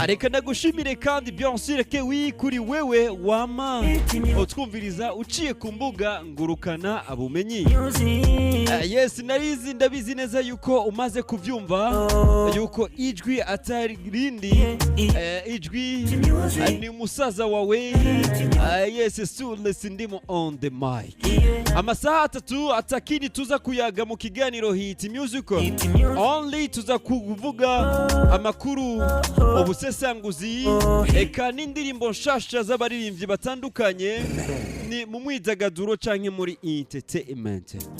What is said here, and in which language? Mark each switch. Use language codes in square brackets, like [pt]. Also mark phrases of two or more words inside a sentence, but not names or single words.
[rn] Reka ndagushimire kandi [fr] bien sûr que oui [rn] kuri wewe wama utwumviriza uciye ku mbuga ngurukana abumenyi. Yes, ndabizi neza yuko umaze kuvyumva yuko ijwi atari rindi ijwi ni musaza wawe. Yes, Soulless ndimo [en] on the mic. [rn] Amasaha 3 atakini tuza kuyaga mu kiganiro Hit Music. Only tuza kuvuga amakuru ubusesanguzi eka n'indirimbo nshasha z'abaririmbyi batandukanye ni mu mwidagaduro canke muri entertainment.